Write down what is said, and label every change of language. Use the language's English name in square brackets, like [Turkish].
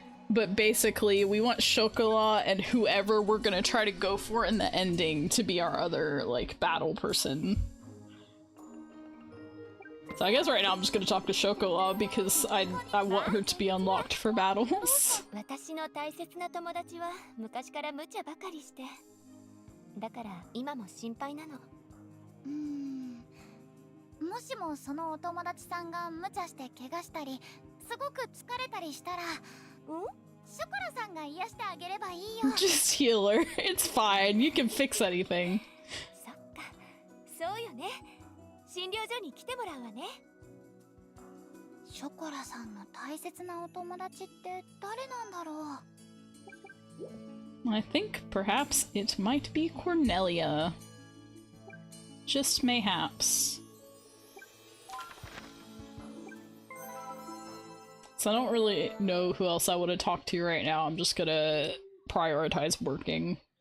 [English] But basically, we want Chocolat and whoever we're gonna try to go for in the ending to be our other, like, battle person. So I guess right now I'm just gonna talk to Chocolat because I want her to be unlocked for battles. [Japanese] 私の大切な友達は昔から無茶ばかりしてだから今も心配なのもしもそのお友達さんが無茶して怪我したりすごく疲れたりしたらショコラさんが癒してあげればいいよ [English] Just heal her. It's fine. You can fix anything. [Japanese] そっかそうよね診療所に来てもらうわねショコラさんの大切なお友達って誰なんだろう [English] I think perhaps it might be Cornelia. Just mayhaps. So I don't really know who else I want to talk to right now. I'm just gonna prioritize working.